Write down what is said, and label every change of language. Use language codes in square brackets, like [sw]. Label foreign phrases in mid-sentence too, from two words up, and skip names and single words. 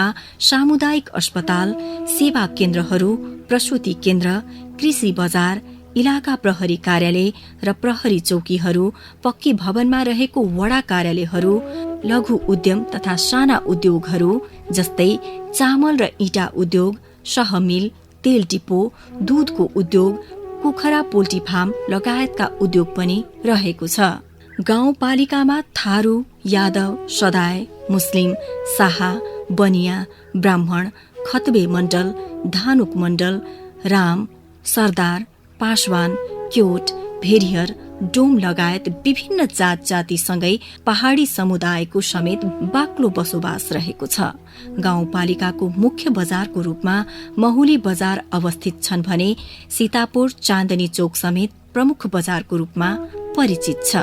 [ne] सामुदायिक अस्पताल, सेवा केन्द्रहरू, प्रसूति केन्द्र, कृषि बजार, इलाका प्रहरी कार्यालय र प्रहरी चौकीहरू, पक्की भवनमा रहेको वडा कार्यालयहरू, लघु उद्यम तथा साना उद्योगहरू जस्तै चामल र इँटा उद्योग, सहमिल, तेल डिपो, दूधको उद्योग, कुखुरा पोल्ट्री फार्म लगायतका उद्योग पनि रहेको छ। गाउँपालिकामा थारू, यादव, सदाय, मुस्लिम, शाहा, बनिया, ब्राह्मण, खतबे मण्डल, धानुक मण्डल, राम, सरदार, पासवान, क्योट, भेरियर, डोम लगायत विभिन्न जात जातिसँगै पहाडी समुदायको समेत बाक्लो बसोबास रहेको छ। गाउँपालिकाको मुख्य बजारको रूपमा महुली बजार अवस्थित छन् भने सीतापुर, चाँदनी चौक समेत प्रमुख बजारको रूपमा परिचित छ।